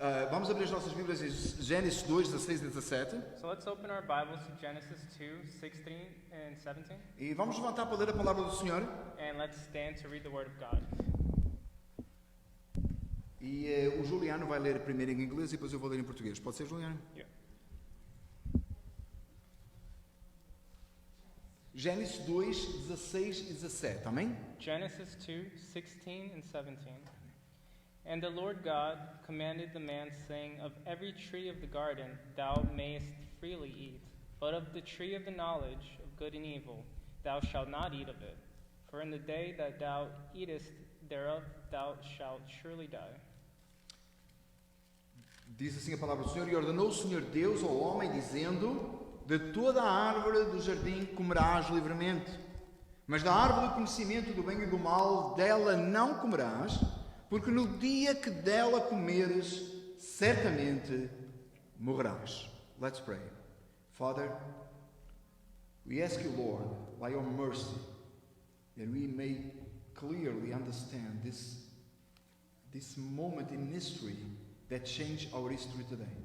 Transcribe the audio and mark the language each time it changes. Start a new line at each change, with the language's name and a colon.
Portuguese: Vamos abrir as nossas Bíblias em Gênesis 2, 16 e 17.
English: So let's open our Bibles to Genesis 2, 16 and 17.
Portuguese: E vamos levantar para ler a palavra do Senhor.
English: And let's stand to read the Word of God.
Portuguese: E o Juliano vai ler primeiro em inglês e depois eu vou ler em português. Pode ser, Juliano?
English: Yeah.
Portuguese: Gênesis 2, 16 e 17. Amém?
English: Genesis 2, 16 and 17. And the Lord God commanded the man, saying, Of every tree of the garden thou mayest freely eat, but of the tree of the knowledge of good and evil thou shalt not eat of it. For in the day that thou eatest thereof thou shalt surely die.
Portuguese: Diz assim a palavra do Senhor: E ordenou o Senhor Deus ao homem, dizendo: De toda a árvore do jardim comerás livremente, mas da árvore do conhecimento do bem e do mal dela não comerás, porque no dia que dela comeres, certamente morrerás.
English: Let's pray. Father, we ask you, Lord, by your mercy, that we may clearly understand this moment in history that changed our history today.